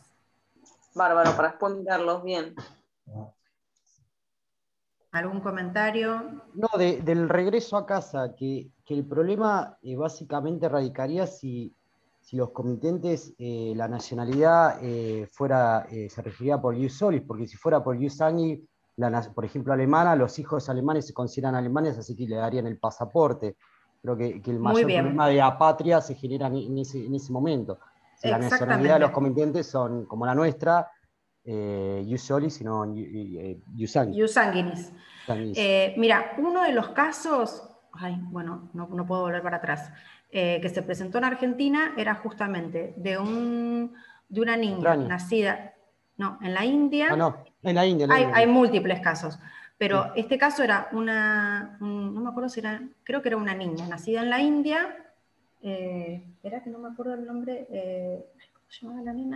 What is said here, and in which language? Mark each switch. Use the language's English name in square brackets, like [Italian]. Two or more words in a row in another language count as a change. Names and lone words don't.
[Spanish] Bárbaro, para exponerlos bien. ¿Algún comentario? No, del regreso a casa, que el problema básicamente radicaría si los comitentes, la nacionalidad se regiría por [Latin] ius solis, [Spanish] porque si fuera por [Latin] ius sanguinis, [Spanish] por ejemplo, alemana, los hijos alemanes se consideran alemanes, así que le darían el pasaporte. Creo que el mayor problema de apatria se genera en ese momento. Si la nacionalidad de los comitentes son como la nuestra, [Latin] ius solis, sino ius sanguinis. Ius sanguinis. [Spanish] Mira, uno de los casos, bueno, no puedo volver para atrás, que se presentó en Argentina era justamente de una niña nacida, no, en la India. En la India. Hay múltiples casos, pero sí. Este caso era no me acuerdo si era, creo que era una niña nacida en la India, era que no me acuerdo el nombre, ¿cómo se llamaba la nena?